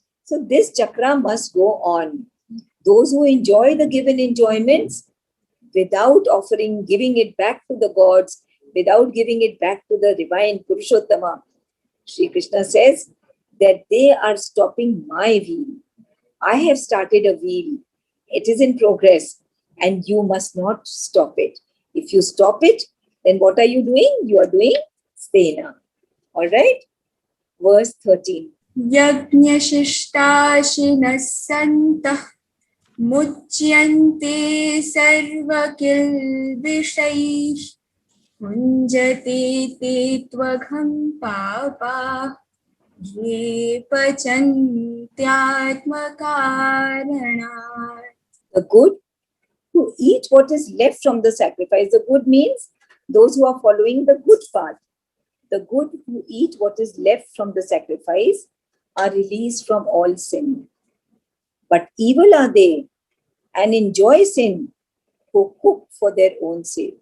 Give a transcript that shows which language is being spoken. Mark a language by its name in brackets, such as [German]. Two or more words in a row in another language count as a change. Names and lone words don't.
[English] So this chakra must go on. Those who enjoy the given enjoyments without offering, giving it back to the gods, without giving it back to the divine Purushottama, Sri Krishna says that they are stopping my wheel. I have started a wheel. It is in progress and you must not stop it. If you stop it, then what are you doing? You are doing stena. All right? Verse 13. [Sanskrit] यज्ञशिष्टाशिनः सन्तो मुच्यन्ते सर्वकिल्बिषैः भुञ्जते ते त्वघं पापा ये पचन्त्यात्मकारणात्. [English] The good who eat what is left from the sacrifice. The good means those who are following the good path. The good who eat what is left from the sacrifice are released from all sin. But evil are they and enjoy sin who cook for their own sake.